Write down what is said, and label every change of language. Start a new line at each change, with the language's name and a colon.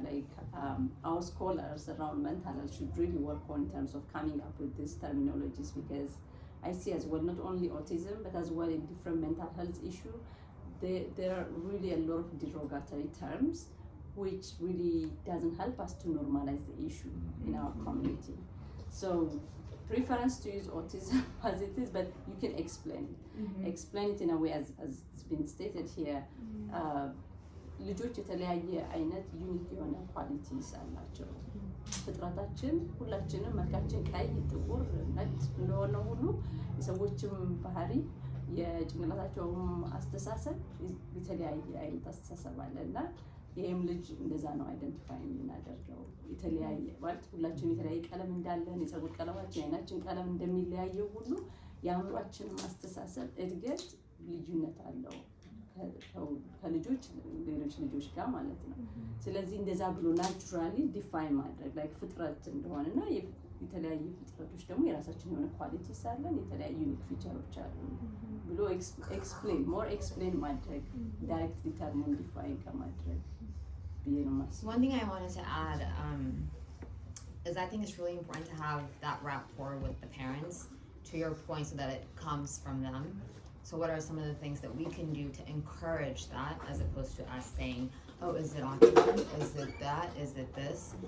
English: Like our scholars around mental health should really work on in terms of coming up with these terminologies, because I see as well not only autism but as well in different mental health issues, there are really a lot of derogatory terms which really doesn't help us to normalize the issue in our community. So preference to use autism as it is, but you can explain it. Explain it in a way as it's been stated here.
Amharic: ልጆች የተለያየ አይነት ዩኒክ የሆነ ኳሊቲስ አላቸው። ፍጥረታችን ሁላችንም መልካችን ቀይ፣ ጥቁር፣ ነጭ እንደሆነ ሁሉ የሰዎችም ባህሪ የጭንቅላታቸውም አስተሳሰብ የተለያየ አይነት አስተሳሰብ አለ እና ይሄም ልጅ እንደዛ ነው አይደንቲፋይ የምናደርገው። የተለያየ ማለት ሁላችንም የተለያየ ቀለም እንዳለን የፀጉር ቀለማችን የዓይናችን ቀለም እንደሚለያየው ሁሉ የአእምሯችንም አስተሳሰብ እድገት ልዩነት አለው ከልጆች ሌሎች ልጆች ጋር ማለት ነው። ስለዚህ እንደዛ ብሎ ናቹራሊ ዲፋይን ማድረግ ላይክ ፍጥረት እንደሆነና የተለያዩ ፍጥረቶች ደግሞ የራሳችን የሆነ ኳሊቲስ አለን፣ የተለያዩ ዩኒክ ፊቸሮች አሉ ብሎ ኤክስፕሌን ማድረግ ዳይሬክትሊ ተርሙን ዲፋይን ከማድረግ ብዬ ነው የማስበው።
English: One thing I wanted to add is I think it's really important to have that rapport with the parents, to your point, so that it comes from them. So what are some of the things that we can do to encourage that, as opposed to us saying, oh, is it autism? Is it that? Is it this?